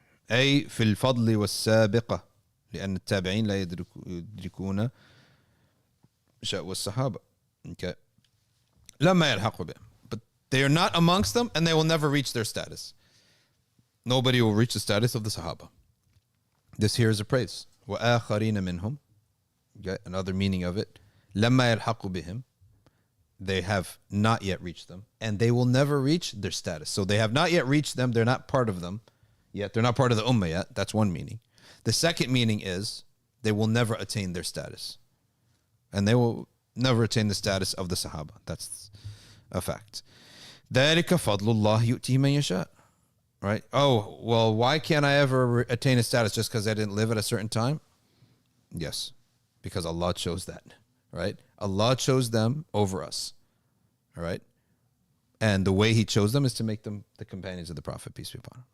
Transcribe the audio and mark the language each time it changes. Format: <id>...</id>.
<ar>أي في الفضل والسابقة لأن التابعين لا يدركون شأن الصحابة. Okay. لما يلحق بهم.</ar> <en>But they are not amongst them and they will never reach their status. Nobody will reach the status of the Sahaba. This here is a praise.</en> <ar>وآخرين منهم.</ar> <en>Okay, another meaning of it.</en> <ar>لما يلحق بهم.</ar> <en>They have not yet reached them, and they will never reach their status. So they have not yet reached them. They're not part of them yet. They're not part of the ummah yet. That's one meaning. The second meaning is they will never attain their status, and they will never attain the status of the Sahaba. That's a fact.</en> <ar>ذلك فضل الله يؤتيه من يشاء.</ar> <en>Right? Oh, well, why can't I ever attain a status just because I didn't live at a certain time? Yes, because Allah chose that. Right? Allah chose them over us. All right? And the way He chose them is to make them the companions of the Prophet, peace be upon him.</en>